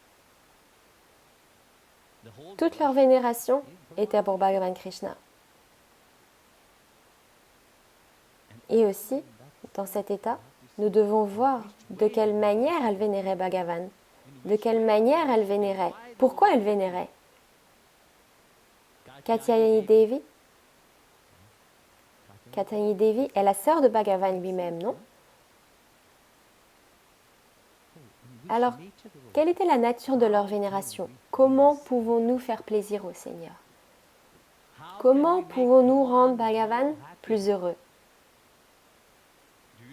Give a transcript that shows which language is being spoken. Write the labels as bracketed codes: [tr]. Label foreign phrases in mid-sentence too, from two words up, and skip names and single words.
[fr] Toute leur vénération était pour Bhagavan Krishna. Et aussi, dans cet état, nous devons voir de quelle manière elle vénérait Bhagavan, de quelle manière elle vénérait, pourquoi elle vénérait. Katyayani Devi. Katyayani Devi est la sœur de Bhagavan lui-même, non? Alors, quelle était la nature de leur vénération? Comment pouvons-nous faire plaisir au Seigneur? Comment pouvons-nous rendre Bhagavan plus heureux?